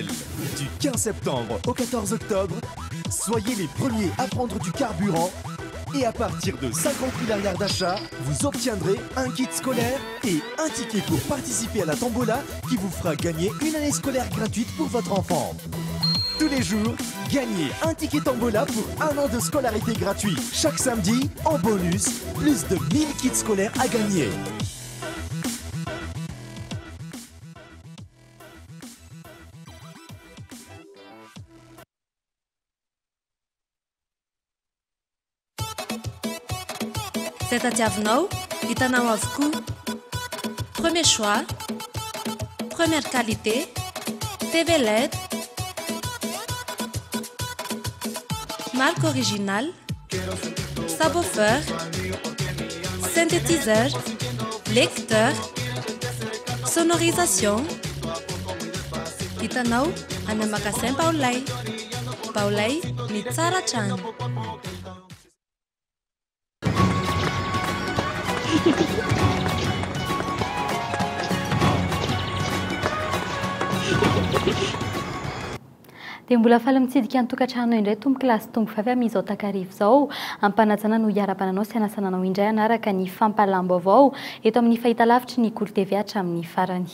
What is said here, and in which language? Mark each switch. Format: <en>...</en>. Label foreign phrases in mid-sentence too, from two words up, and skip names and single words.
<fr>Du 15 septembre au 14 octobre, soyez les premiers à prendre du carburant et à partir de 50 000 $ d'achat, vous obtiendrez un kit scolaire et un ticket pour participer à la tombola qui vous fera gagner une année scolaire gratuite pour votre enfant. Tous les jours, gagnez un ticket tombola pour 1 an de scolarité gratuit. Chaque samedi, en bonus, plus de 1000 kits scolaires à gagner.</fr> <mg>Tadiavinao, hitanao avokoa.</mg> <fr>Premier choix, première qualité, TV LED, marque originale, subwoofer, synthétiseur, lecteur, sonorisation.</fr> <mg>Hitanao any amin'ny magasin Baolay. Baolay ny tsara hatrany. Dia mbola faly mitsidika ny tokantrano indray tombo kilasy tombo vavy amin'izao takarivo izao ampanajana no hiara-bananao sy anasananao indray anaraka ny fampalam-baovao eto amin'ny fahitalavitry ny Golo TV hatramin'ny farany.</mg>